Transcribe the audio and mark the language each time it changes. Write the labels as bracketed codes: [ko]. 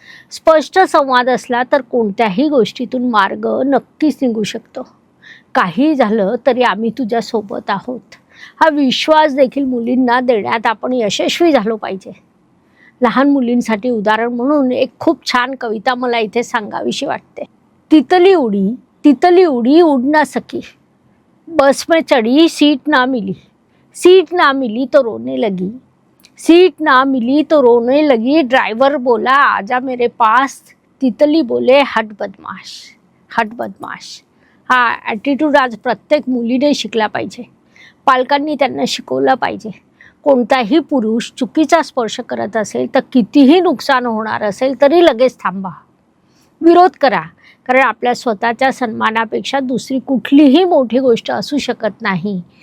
[mr] स्पष्ट संवाद असला तर कोणत्याही गोष्टीतून मार्ग नक्कीच निघू शकतो. काही झालं तरी आम्ही तुझ्यासोबत आहोत हा विश्वास देखील मुलींना देण्यात आपण यशस्वी झालो पाहिजे. लहान मुलींसाठी उदाहरण म्हणून एक खूप छान कविता मला इथे सांगावीशी वाटते. [hi] तितली उडी, तितली उडी उड़ ना सकी, बस में चढ़ी सीट ना मिली, सीट ना मिली तो रोने लगी, सीट ना मिली तो रोने लगी, ड्राइवर बोला आजा मेरे पास, तितली बोले हट बदमाश, हट बदमाश. [mr] हा ॲटिट्यूड आज प्रत्येक मुलीने शिकला पाहिजे. पालकांनी त्यांना शिकवलं पाहिजे. कोणताही पुरुष चुकीचा स्पर्श करत असेल तर कितीही नुकसान होणार असेल तरी लगेच थांबा, विरोध करा. कारण आपल्या स्वतःच्या सन्मानापेक्षा दुसरी कुठलीही मोठी गोष्ट असू शकत नाही.